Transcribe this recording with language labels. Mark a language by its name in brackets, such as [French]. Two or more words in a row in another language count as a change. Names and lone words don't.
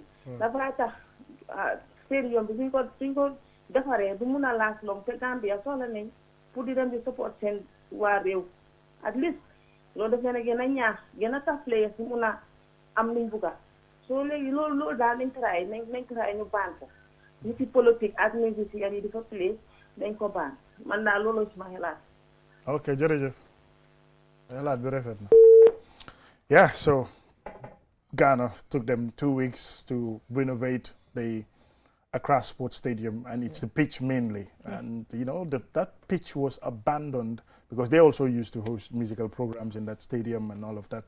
[Wolof] dafa tax stadium bi suñ ko defaree du mun a laas loom te Gambia soxla nañ pour di dem di support seen waa réew [English] at least [Wolof] loolu daf leen a gën a ñaax gën a tax players yi mun a am luñ bugga soo léegi loolu daal nañ try ñu baan ko ñu ci politique ak musiciens yi di fa play dañ ko baan man daal loolu ci ma xalaat. ok jërëjëf laaj bi rafet na. [English] Yeah, so Ghana took them 2 weeks to renovate the Accra Sports Stadium, and it's the pitch mainly. And you know that pitch was abandoned because they also used to host musical programs in that stadium and all of that.